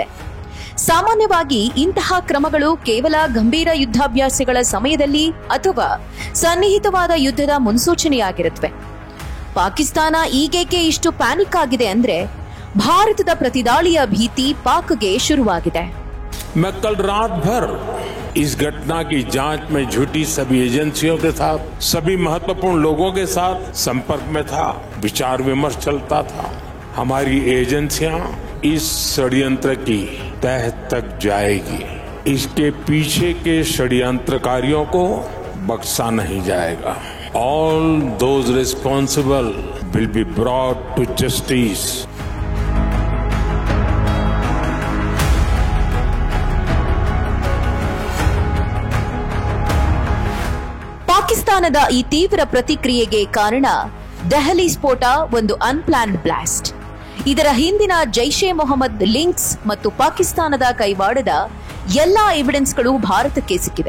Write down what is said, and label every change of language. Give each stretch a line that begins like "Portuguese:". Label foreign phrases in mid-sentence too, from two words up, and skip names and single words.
Kannada: ಸಾಮಾನ್ಯವಾಗಿ ಇಂತಹ ಕ್ರಮಗಳು ಕೇವಲ ಗಂಭೀರ ಯುದ್ಧಾಭ್ಯಾಸಗಳ ಸಮಯದಲ್ಲಿ ಅಥವಾ ಸನ್ನಿಹಿತವಾದ ಯುದ್ಧದ ಮುನ್ಸೂಚನೆಯಾಗಿರುತ್ತವೆ. ಪಾಕಿಸ್ತಾನ ಈಗೇಕೆ ಇಷ್ಟು ಪ್ಯಾನಿಕ್ ಆಗಿದೆ ಅಂದ್ರೆ ಭಾರತದ ಪ್ರತಿದಾಳಿಯ ಭೀತಿ ಪಾಕ್ಗೆ ಶುರುವಾಗಿದೆ.
Hindi: मैं कल रात भर इस घटना की जांच में जुटी सभी एजेंसियों के साथ, सभी महत्वपूर्ण लोगों के साथ संपर्क में था. विचार विमर्श चलता था. हमारी एजेंसियां इस षड्यंत्र की तह तक जाएगी. इसके पीछे के षड्यंत्रकारियों को बख्शा नहीं जाएगा.
English: All those responsible will be brought to justice.
Kannada: ಪಾಕಿಸ್ತಾನದ ಈ ತೀವ್ರ ಪ್ರತಿಕ್ರಿಯೆಗೆ ಕಾರಣ ದೆಹಲಿ ಸ್ಫೋಟ ಒಂದು
English: unplanned blast.
Kannada: ಇದರ ಹಿಂದಿನ ಜೈಷ್ ಎ ಮೊಹಮ್ಮದ್ ಲಿಂಕ್ಸ್ ಮತ್ತು ಪಾಕಿಸ್ತಾನದ ಕೈವಾಡದ ಎಲ್ಲಾ ಎವಿಡೆನ್ಸ್ಗಳು ಭಾರತಕ್ಕೆ ಸಿಕ್ಕಿವೆ.